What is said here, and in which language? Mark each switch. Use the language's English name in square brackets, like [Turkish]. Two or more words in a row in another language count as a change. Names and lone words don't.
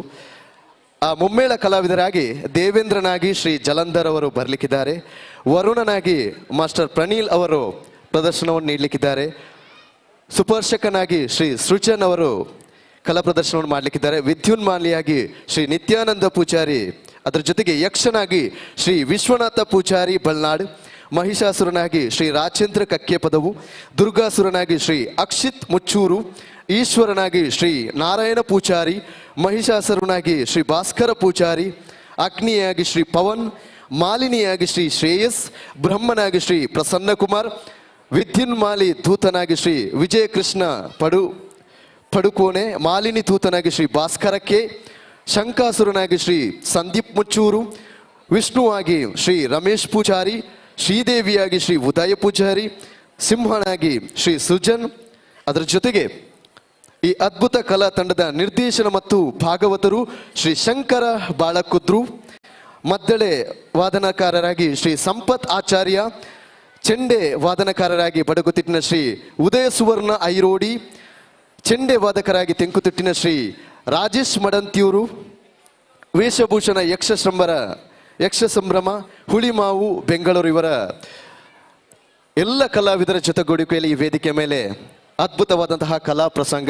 [Kannada] ಆ ಮುಮ್ಮೇಳ ಕಲಾವಿದರಾಗಿ ದೇವೇಂದ್ರನಾಗಿ ಶ್ರೀ ಜಲಂಧರ್ ಅವರು ಬರಲಿಕ್ಕಿದ್ದಾರೆ. ವರುಣನಾಗಿ ಮಾಸ್ಟರ್ ಪ್ರಣೀಲ್ ಅವರು ಪ್ರದರ್ಶನವನ್ನು ನೀಡಲಿಕ್ಕಿದ್ದಾರೆ. ಸುಪರ್ಶಕನಾಗಿ ಶ್ರೀ ಸೃಜನ್ ಅವರು ಕಲಾ ಪ್ರದರ್ಶನವನ್ನು ಮಾಡಲಿಕ್ಕಿದ್ದಾರೆ. ವಿದ್ಯುನ್ಮಾಲಿಯಾಗಿ ಶ್ರೀ ನಿತ್ಯಾನಂದ ಪೂಜಾರಿ, ಅದರ ಜೊತೆಗೆ ಯಕ್ಷನಾಗಿ ಶ್ರೀ ವಿಶ್ವನಾಥ ಪೂಜಾರಿ ಬಲ್ನಾಡ್, ಮಹಿಷಾಸುರನಾಗಿ ಶ್ರೀ ರಾಜೇಂದ್ರ ಕಕ್ಕೇಪದವು, ದುರ್ಗಾಸುರನಾಗಿ ಶ್ರೀ ಅಕ್ಷಿತ್ ಮುಚ್ಚೂರು, ಈಶ್ವರನಾಗಿ ಶ್ರೀ ನಾರಾಯಣ ಪೂಜಾರಿ, ಮಹಿಷಾಸುರನಾಗಿ ಶ್ರೀ ಭಾಸ್ಕರ ಪೂಜಾರಿ, ಅಗ್ನಿಯಾಗಿ ಶ್ರೀ ಪವನ್, ಮಾಲಿನಿಯಾಗಿ ಶ್ರೀ ಶ್ರೇಯಸ್, ಬ್ರಹ್ಮನಾಗಿ ಶ್ರೀ ಪ್ರಸನ್ನಕುಮಾರ್, ವಿದ್ಯುನ್ಮಾಲಿ ದೂತನಾಗಿ ಶ್ರೀ ವಿಜಯ ಕೃಷ್ಣ ಪಡುಕೋಣೆ, ಮಾಲಿನಿ ದೂತನಾಗಿ ಶ್ರೀ ಭಾಸ್ಕರಕ್ಕೆ, ಶಂಕಾಸುರನಾಗಿ ಶ್ರೀ ಸಂದೀಪ್ ಮುಚ್ಚೂರು, ವಿಷ್ಣುವಾಗಿ ಶ್ರೀ ರಮೇಶ್ ಪೂಜಾರಿ, ಶ್ರೀದೇವಿಯಾಗಿ ಶ್ರೀ ಉದಯ ಪೂಜಾರಿ, ಸಿಂಹನಾಗಿ ಶ್ರೀ ಸುಜನ್. ಅದರ ಜೊತೆಗೆ ಈ ಅದ್ಭುತ ಕಲಾ ತಂಡದ ನಿರ್ದೇಶನ ಮತ್ತು ಭಾಗವತರು ಶ್ರೀ ಶಂಕರ ಬಾಳಕುದ್ರು, ಮದ್ದಳೆ ವಾದನಕಾರರಾಗಿ ಶ್ರೀ ಸಂಪತ್ ಆಚಾರ್ಯ, ಚೆಂಡೆ ವಾದನಕಾರರಾಗಿ ಬಡಗುತಿಟ್ಟಿನ ಶ್ರೀ ಉದಯ ಸುವರ್ಣ ಐರೋಡಿ, ಚೆಂಡೆ ವಾದಕರಾಗಿ ತೆಂಕುತಿಟ್ಟಿನ ಶ್ರೀ ರಾಜೇಶ್ ಮಡಂತಿಯೂರು, ವೇಷಭೂಷಣ ಯಕ್ಷ ಸಂಭ್ರಮ ಹುಳಿಮಾವು ಬೆಂಗಳೂರು ಇವರ ಎಲ್ಲ ಕಲಾವಿದರ ಜೊತೆಗೂಡಿಕೆಯಲ್ಲಿ ಈ ವೇದಿಕೆ ಮೇಲೆ ಅದ್ಭುತವಾದಂತಹ ಕಲಾ ಪ್ರಸಂಗ.